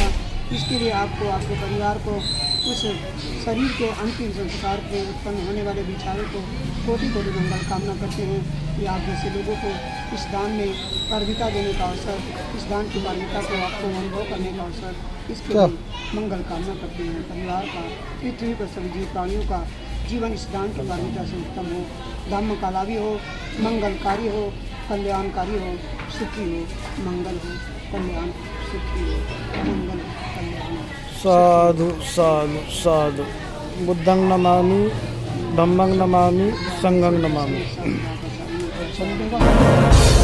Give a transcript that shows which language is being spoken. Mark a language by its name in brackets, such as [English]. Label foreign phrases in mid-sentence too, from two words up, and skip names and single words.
[Hindi] इसके लिए आपको, आपके परिवार को उस शरीर के अंतिम संस्कार के उत्पन्न होने वाले विचारों को कोटि कोटि मंगल कामना करते हैं कि आप जैसे लोगों को इस दान में पारमिता देने का अवसर, इस दान की पारमिता को आपको अनुभव करने का अवसर, इसके लिए मंगल कामना करते हैं। परिवार का, पृथ्वी पर सभी जीव प्राणियों का जीवन इस दान की पारमिता से उत्तम हो, धर्म का लाभी हो, मंगलकारी हो, कल्याणकारी हो, सुखी हो, मंगल हो, कल्याण, सुखी हो, मंगल, कल्याण। [Pali] साधु साधु साधु। बुद्धं नमामि, धम्मं नमामि, संघं नमामि।